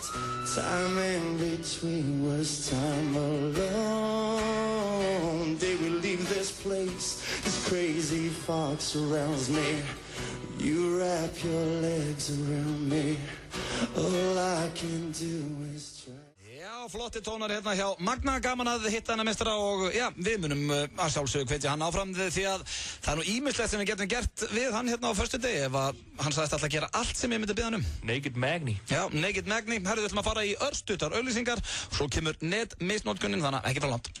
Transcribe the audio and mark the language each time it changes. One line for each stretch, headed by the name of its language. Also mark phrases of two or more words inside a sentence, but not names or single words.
English: Time in between was time alone. Did we leave this place? This crazy fog surrounds me. You wrap your legs around me. All I can do is try.
Icelandic: Já, flotti tónar hérna hjá Magna, gaman að hitta hana meistara og já, við munum að sjálfsögðu hvetja hann áfram því að það er nú ýmislegt sem við getum gert við hann hérna á föstudegi ef að hann sagðist alltaf að gera allt sem ég myndi biðja hann um. Naked Magni. Já, Naked Magni. Herru, við ætlum að fara í örstuttar auglýsingar, svo kemur netmisnotkunin, þannig að ekki frá land.